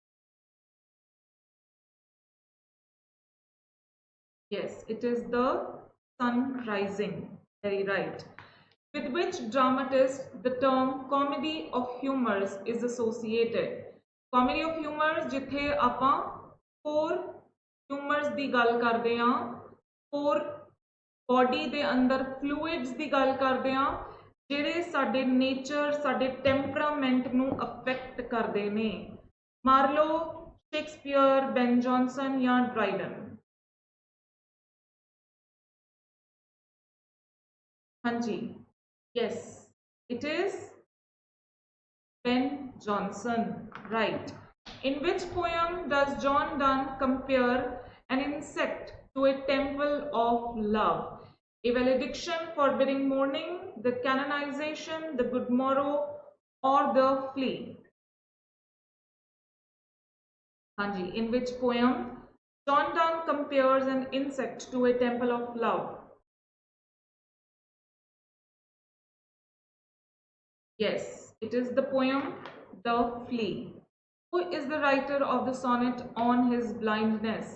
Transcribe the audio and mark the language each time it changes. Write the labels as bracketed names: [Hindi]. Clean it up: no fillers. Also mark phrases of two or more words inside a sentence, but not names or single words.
[English] Yes, it is the sun rising. Very right. With which dramatist the term comedy of humors is associated? Comedy of humors [Punjabi] जिथे ਆਪਾਂ [English] four humors [Punjabi] ਦੀ ਗੱਲ ਕਰਦੇ ਹਾਂ, [English] four body [Punjabi] ਦੇ ਅੰਦਰ fluids ਦੀ ਗੱਲ ਕਰਦੇ ਹਾਂ, ਜਿਹੜੇ ਸਾਡੇ nature, ਸਾਡੇ temperament ਨੂੰ affect ਕਰਦੇ ਨੇ. ਮਾਰਲੋ, ਸ਼ੇਕਸਪੀਅਰ, ਬੈਨ ਜੌਨਸਨ ਜਾਂ ਡਰਾਈਡਨ? [Hindi] हाँ जी, [English] yes, it is Ben Jonson, right. In which poem does John Donne compare an insect to a temple of love? A valediction forbidding mourning, the canonization, the good morrow, or the flea? [Hindi] हाँ जी, [English] in which poem John Donne compares an insect to a temple of love? Yes, it is the poem The Flea. Who is the writer of the sonnet on his blindness?